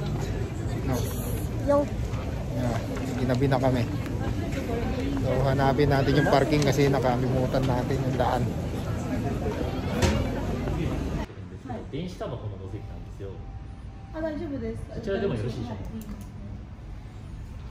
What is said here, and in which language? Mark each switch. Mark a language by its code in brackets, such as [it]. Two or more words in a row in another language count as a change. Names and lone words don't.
[tl] No. Yeah, ginabi na kami. So hanapin natin yung parking kasi nakalimutan natin yung daan. [ja] 電子タバコのお席なんですよ。あ、大丈夫です。そちらでもよろしいでしょうか。